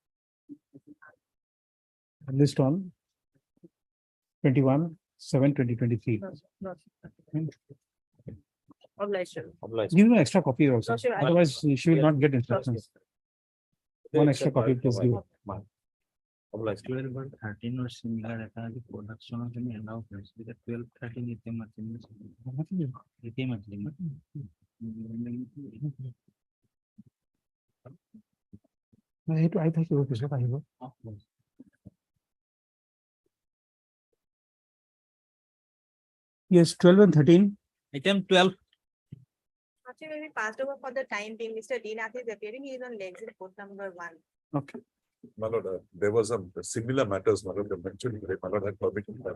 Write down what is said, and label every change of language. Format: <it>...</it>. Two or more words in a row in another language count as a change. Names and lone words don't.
<en>List on 21/7/2023. Obliged. obliged. Give me an extra copy also, No, sure, I- otherwise she will not get instructions. One extra copy, please give. Obliged. 12 or 13 or similar</en> <bn>একটা যে production এর জন্য allow করেছে, যেটা 12, 13 নিতে পারছেন না, নিতে পারছেন না।</bn> <as>সেইটো আহি থাকিব, পিছত আহিব।</as> <en>Yes, 12 and 13. Item 12, Actually, maybe passed over for the time being. Mr. Dinath is appearing. He is on legs in post number 1. Okay. My lord, there was some similar matters, my lord, they mentioned, my lord had permitted that.</en>